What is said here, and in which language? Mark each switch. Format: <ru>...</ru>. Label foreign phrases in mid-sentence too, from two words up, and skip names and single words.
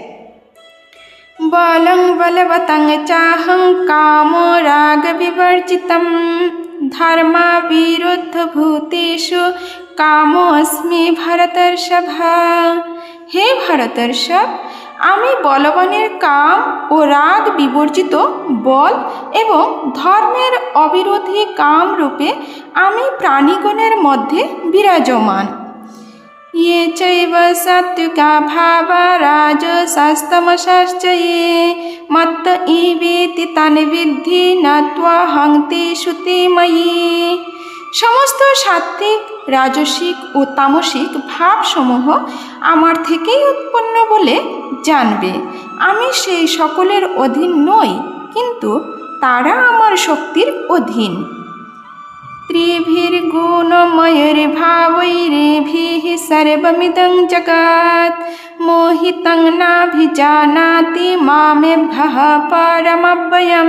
<sa>বলং বলবতং চাহং কামো রাগ বিবর্জিতম ধর্মা বিরুদ্ধ ভূতেষু কামোস্মি ভরতর্ষভ।</sa> <bn>হে ভরতর্ষভ, আমি বলবানের কাম ও রাগ বিবর্জিত বল এবং ধর্মের অবিরোধী কাম রূপে আমি প্রাণীগণের মধ্যে বিরাজমান।</bn> <sa>ये चैव सात्विका भावा राजसास्तमसाश्च ये मत्त इवेति तान् विद्धि न त्वहं तेषु ते मयि।</sa> <bn>সমস্ত সাত্ত্বিক, রাজসিক ও তামসিক ভাবসমূহ আমার থেকেই উৎপন্ন বলে জানবে। আমি সেই সকলের অধীন নই, কিন্তু তারা আমার শক্তির অধীন।</bn> <sa>ত্রিভির্গুণময়ৈর্ভাবৈরেভিः সর্বমিদং জগৎ মোহিতং নাভিজানাতি মামেভ্যः পরমব্যয়ম।</sa>